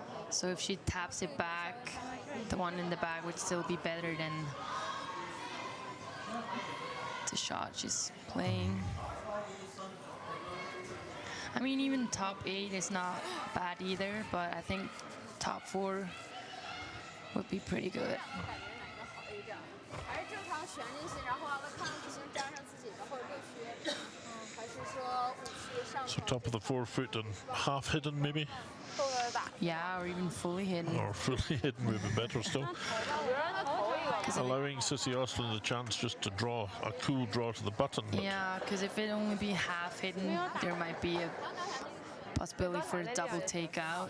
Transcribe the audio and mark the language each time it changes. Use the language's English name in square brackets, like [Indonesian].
[English] So if she taps it back, the one in the back would still be better than the shot she's playing. I mean, even top 8 is not bad either, but I think top 4 would be pretty good. [Chinese] 还是正常旋进去，然后完了看不行粘上自己的或者六区，还是说五区上 [English] So [Chinese] 头。 [English] top of the 4 foot and half hidden maybe? Yeah, or even fully hidden. Or fully hidden would be better still. Allowing Sissy Östlund the chance just to draw a cool draw to the button. But Yeah, because if it only be half hidden, there might be a possibility for a double takeout.